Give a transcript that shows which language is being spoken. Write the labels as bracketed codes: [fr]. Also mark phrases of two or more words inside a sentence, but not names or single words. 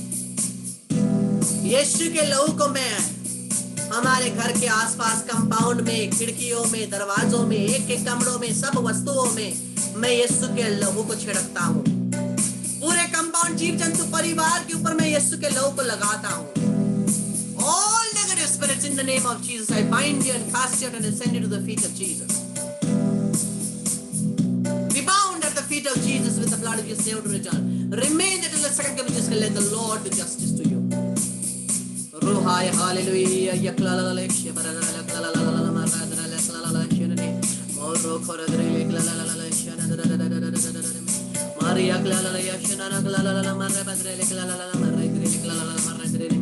[hi] यीशु के लहू को मैं हमारे घर के आसपास कंपाउंड में, खिड़कियों में, दरवाजों में, एक एक कमरों में, सब वस्तुओं में मैं यीशु के लहू को छिड़कता हूँ। पूरे कंपाउंड, जीव जंतु, परिवार के ऊपर मैं यीशु के लहू को लगाता हूँ। [en] All negative spirits in the name of Jesus, I bind you and cast you out and send you to the feet of Jesus. We bound at the feet of Jesus with the blood of Jesus, never to return. Remain until the second coming. Just let the Lord do justice to you. Ruhai hallelujah. Yaklala lekshya barala klala maradra leklala shenane. Moro koradre leklala shenane. Maria klala yashana klala marabadre leklala maradre leklala maradre ne.